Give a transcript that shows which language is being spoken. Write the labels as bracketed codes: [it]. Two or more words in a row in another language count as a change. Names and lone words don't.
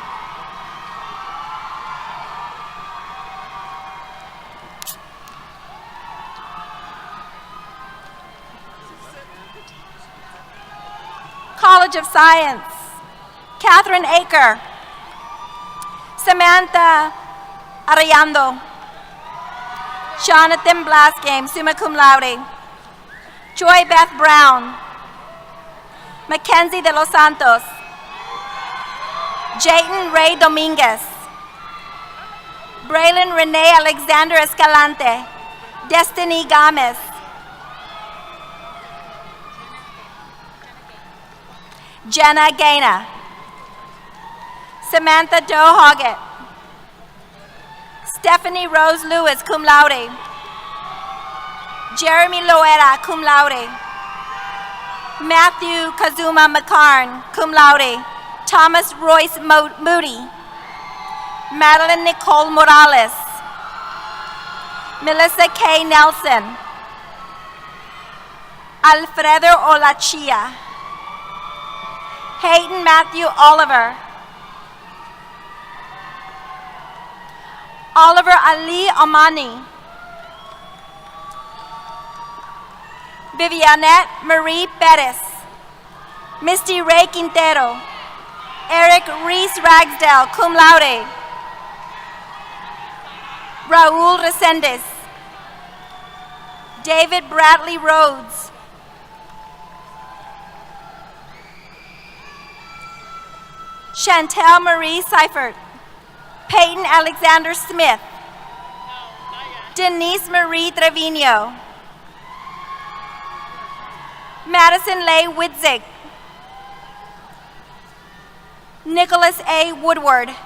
[en] College of Science, Catherine Aker. Samantha Arellano. Jonathan Blasgame, [la] summa cum laude. [en] Joy Beth Brown. Mackenzie de los Santos. Jayton Ray Dominguez. Braylon Renee Alexander Escalante. Destiny Gomez. Jenna Gaina. Samantha Doe Hoggett. Stephanie Rose Lewis, [la] cum laude. [en] Jeremy Loera, [la] cum laude. [en] Matthew Kazuma McCarn, [la] cum laude. [en] Thomas Royce Moody. Madeline Nicole Morales. Melissa K. Nelson. Alfredo Olachia. Hayden Matthew Oliver. Oliver Ali Amani. Vivianette Marie Bettis. Misty Ray Quintero. Eric Reese Ragsdale, [la] cum laude. [en] Raul Resendez. David Bradley Rhodes. Chantel Marie Seifert. Peyton Alexander Smith. Denise Marie Trevino. Madison Leigh Widzig. Nicholas A. Woodward.